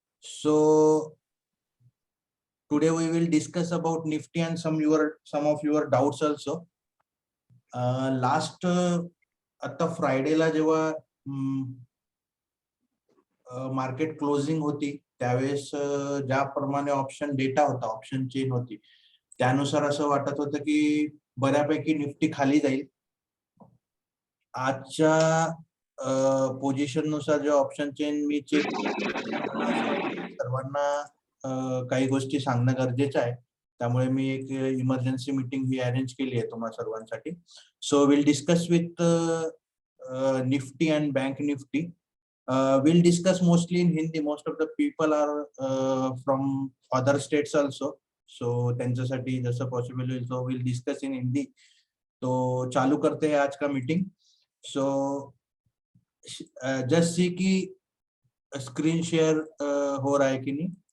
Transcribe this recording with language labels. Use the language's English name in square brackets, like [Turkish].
[English] So today we will discuss about Nifty and some of your doubts also. [Marathi] Last आता फ्रायडेला जेव्हा market closing होती त्यावेळेस ज्याप्रमाणे option data होता, ऑप्शन चेन होती, त्यानुसार असं वाटत होतं की बऱ्यापैकी निफ्टी खाली जाईल. आजच्या पोझिशन नुसार जे ऑप्शन चेन मी चेक सर्वांना काही गोष्टी सांगणं गरजेचं आहे, त्यामुळे मी एक इमर्जन्सी मीटिंग ही अरेंज केली आहे तुम्हा सर्वांसाठी. [English] So will discuss with Nifty and bank Nifty. We'll discuss mostly in Hindi. Most of the people are from other states also. So [Marathi] त्यांच्यासाठी जसं पॉसिबल होईल [English] so we'll discuss in Hindi. [Hindi] तो चालू करते हैं आज का मीटिंग. [English] So just see [Hindi] कि स्क्रीन शेयर हो रहा है कि नहीं.